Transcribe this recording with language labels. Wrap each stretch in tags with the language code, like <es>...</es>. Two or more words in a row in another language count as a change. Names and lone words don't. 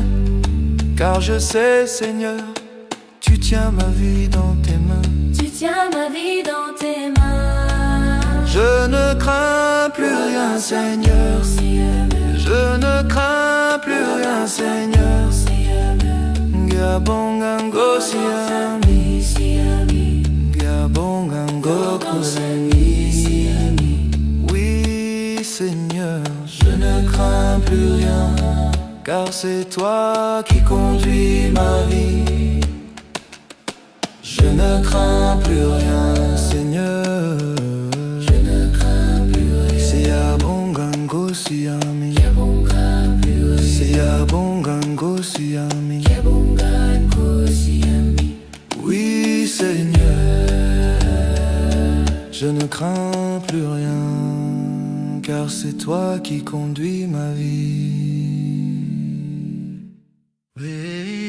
<fr>Car je sais Seigneur, tu tiens ma vie dans tes mains. Tu tiens ma vie dans tes mains. Je ne crains plus rien Seigneur. Je ne crains plus rien Seigneur.</fr> <zu>Ngiyabonga Nkosi yami, ngiyabonga Nkosi yami.</zu> <fr>Oui Seigneur, je ne crains plus rien, car c'est toi qui conduis ma vie. Je ne crains plus rien Seigneur. Je ne crains plus rien.</fr> <zu>Siyabonga Nkosi yami, siyabonga Nkosi yami.</zu> <fr>Oui Seigneur, je ne crains plus rien, car c'est toi qui conduis ma vie. Oui.</fr>